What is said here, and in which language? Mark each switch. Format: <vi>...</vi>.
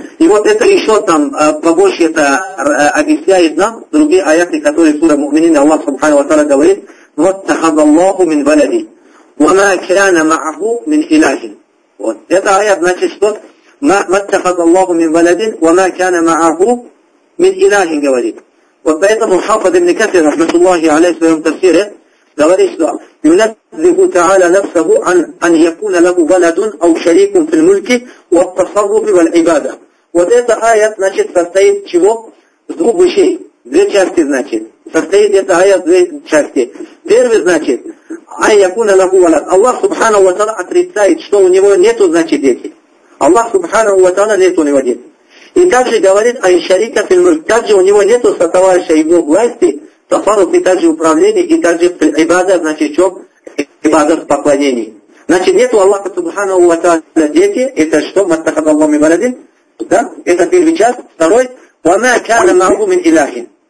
<ru>И вот это еще там побольше это объясняет нам другие аяты, которые сура Муминин, Аллах Субхану ва Тааля говорит, вот тахадаллаху мин валяди, вама кяна ма'аху мин илахин. Вот. Это аят, значит, что вот тахадаллаху мин валяди, вама кяна ма'аху мин илахин говорит. Вот поэтому Хафид ибн Касир, рахматуллахи алейхи, в своем тафсире говорит, что</ru> <ar>يُنَذِّهُ تَعَالَى نَفْسَهُ أَنْ يَكُونَ لَهُ وَلَدٌ أَوْ شَرِيكٌ فِي الْمُلْكِ وَالتَّصَرُّفِ وَالْعِبَادَةِ.</ar> <ru>Вот эта аят, значит, состоит чего? С двух вещей. Две части, значит. Состоит эта аят в две части. Первый, значит,</ru> <ar>أَنْ يَكُونَ لَهُ وَلَدٌ.</ar> <ru>Аллах Субханаху ва Тааля отрицает, что у него нету, значит, дети. Аллах Субханаху ва Тааля нету у него дети. И также говорит</ru> <ar>أَنْ شَرِيكَ فِي الْمُلْكِ.</ar> <ru>Также у него нету сотоварища его власти, Тафарут и также управление, и также ибада, значит, что? Ибада в поклонении. Значит, нету Аллаха Субханаху ва Тааля дети, это что? Маттахадаллаху мин валадин. Да? Это первый час. Второй. Вама кана маху мин илахин.</ru>